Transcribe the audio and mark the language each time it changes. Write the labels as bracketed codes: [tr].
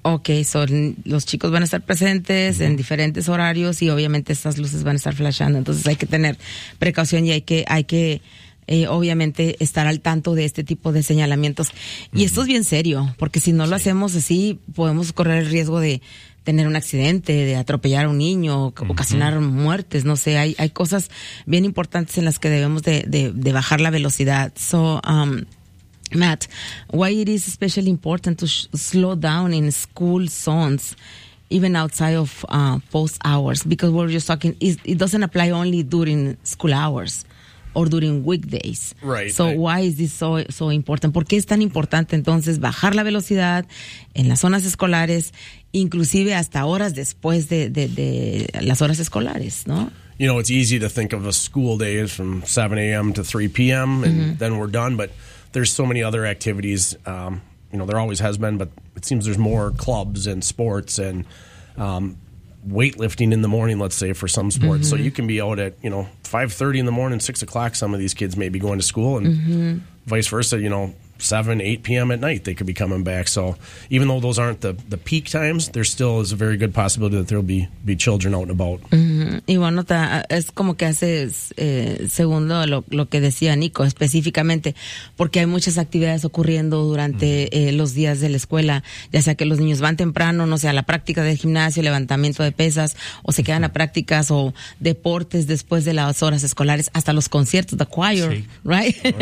[es] Ok, los chicos van a estar presentes, uh-huh, en diferentes horarios y obviamente estas luces van a estar flashando, entonces hay que tener precaución y hay que obviamente estar al tanto de este tipo de señalamientos. Uh-huh. Y esto es bien serio, porque si no lo hacemos así, podemos correr el riesgo de tener un accidente, de atropellar a un niño, ocasionar uh-huh. muertes, no sé, hay cosas bien importantes en las que debemos de bajar la velocidad. [en] So, Matt, why it is especially important to slow down in school zones, even outside of post hours? Because we're just talking, it doesn't apply only during school hours or during weekdays. Right. So why is this so important? [es] ¿Por qué es tan importante entonces bajar la velocidad en las zonas escolares, inclusive hasta horas después de las horas escolares, ¿no? [en] You know, it's easy to think of a school day as from 7 a.m. to 3 p.m. and mm-hmm. then we're done, but there's so many other activities. You know, there always has been, but it seems there's more clubs and sports and weightlifting in the morning, let's say, for some sports. Mm-hmm. So you can be out at, you know, 5:30 in the morning, 6 o'clock, some of these kids may be going to school, and mm-hmm. vice versa, you know, 7, 8 p.m. at night, they could be coming back. So even though those aren't the peak times, there still is a very good possibility that there'll be children out and about. [es] Mm-hmm. Y bueno, es como que hace segundo lo que decía Nico, específicamente, porque hay muchas actividades ocurriendo durante mm-hmm. Los días de la escuela, ya sea que los niños van temprano, no sé, a la práctica del gimnasio, levantamiento de pesas, o se quedan mm-hmm. a prácticas o deportes después de las horas escolares, hasta los conciertos, the choir, sí, right?